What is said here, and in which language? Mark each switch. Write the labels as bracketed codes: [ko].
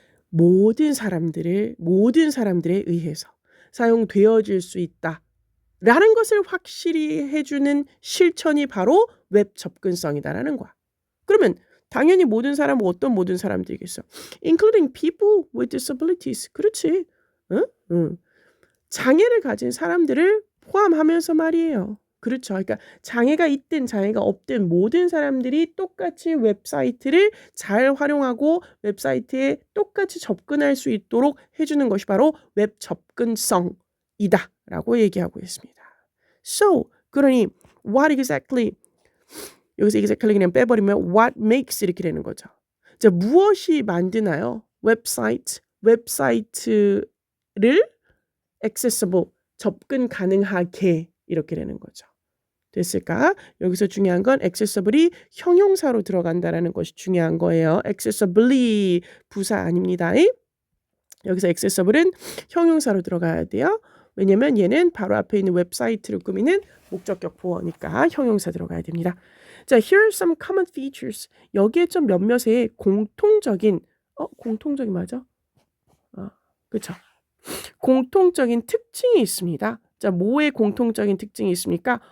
[ko] 모든 사람들에 의해서 사용되어질 수 있다. 라는 것을 확실히 해주는 실천이 바로 웹 접근성이다라는 거야. 그러면 당연히 모든 사람은 어떤 모든 사람들이겠어? [en] Including people with disabilities. [ko] 그렇지. 장애를 가진 사람들을 포함하면서 말이에요. 그렇죠. 그러니까 장애가 있든 장애가 없든 모든 사람들이 똑같이 웹사이트를 잘 활용하고 웹사이트에 똑같이 접근할 수 있도록 해주는 것이 바로 웹 접근성이다 라고 얘기하고 있습니다. So, 그러니 what exactly, 여기서 exactly 그냥 빼버리면 what makes 이렇게 되는 거죠. 자, 무엇이 만드나요? 웹사이트를 accessible, 접근 가능하게 이렇게 되는 거죠. 됐을까? 여기서 중요한 건 accessible이 형용사로 들어간다라는 것이 중요한 거예요. accessibly 부사 아닙니다. 여기서 accessible은 형용사로 들어가야 돼요. 왜냐면 얘는 바로 앞에 있는 웹사이트를 꾸미는 목적격 보어니까 형용사 들어가야 됩니다. [en] 자, here are some common features. [ko] 여기에 좀 몇몇의 공통적인 맞아? 그렇죠. 공통적인 특징이 있습니다. 자, 뭐의 공통적인 특징이 있습니까?